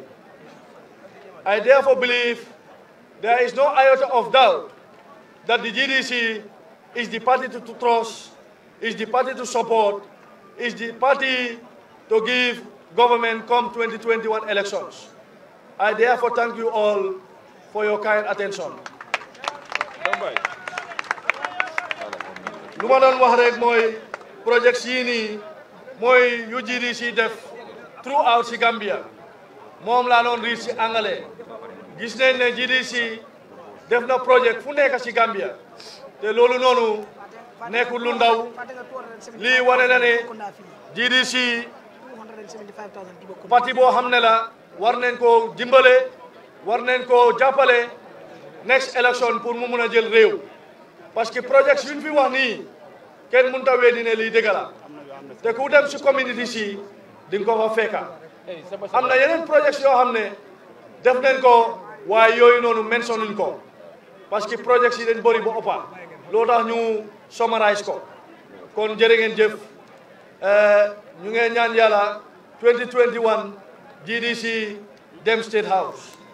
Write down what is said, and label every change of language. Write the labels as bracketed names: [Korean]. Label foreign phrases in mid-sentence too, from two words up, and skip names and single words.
[English] I therefore believe there is no iota of doubt that the GDC is the party to trust, is the party to support, is the party to give government come 2021 elections. I therefore thank you all for your kind attention. [Wolof] lu ma doon wax rek mooy projets yii nii mooy yu GDC def throughout si Gambia moom laa doon riis si anglais gis nañ ne GDC def na projet fu nekk si Gambia te loolu noonu nekkul lu ndaw lii wane na ne GDC parti boo xam ne la war nañ koo dimbale war nañ koo jàppale [English] next election [Wolof] pour mu mun a jël réew parce que projets yu ñu fi wax nii kenn mënut a weddi ne lii dëgg la te ku dem si community si di nga ko fa fekka am na yeneen projets yoo xam ne def nañ ko waaye yooyu noonu mentionnuñ ko [French] parce que [Wolof] projets yi dañ bëri ba ëppa loo tax ñu summarize ko kon jërë ngeen jëf ñu ngeen ñaan yàlla 2021 GDC dem State House.